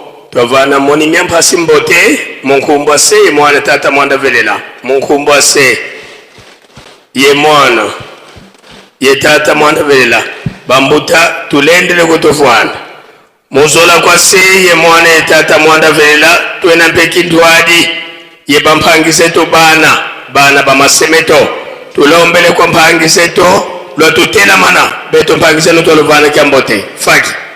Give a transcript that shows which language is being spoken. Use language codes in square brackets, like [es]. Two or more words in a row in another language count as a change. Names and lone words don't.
[kg] twavana moni myamphasi mbote munkumbwa se ye mwana tata mwanda velela munkumbwa se ye mwana ye tata mwanda velela bambuta tulendele kutovwana muzola kwa se ye mwana ye tata mwanda velela twena mpeki ndwadi ye bamphangiseto bana bamasemeto tulombele kwa mphangiseto lwatutela mana beto mphangiseno toluvana kyambote faki